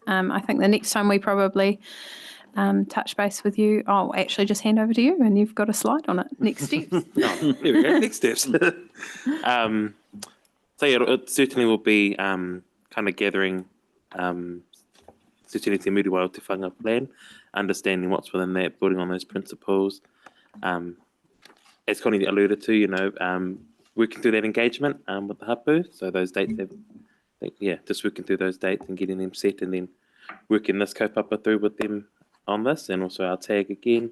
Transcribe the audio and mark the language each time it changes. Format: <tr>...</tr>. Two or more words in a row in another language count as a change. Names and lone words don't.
<en>I think the next time we probably touch base with you, I'll actually just hand over to you and you've got a slide on it. Next steps. Here we go. Next steps. So yeah, it certainly will be kind of gathering certainly te muri wao te whanga plan, understanding what's within that, building on those principles. As Connie alluded to, working through that engagement with the hapu. So those dates, just working through those dates and getting them set, and then working this kaupapa through with them on this, and also our tag again.</en>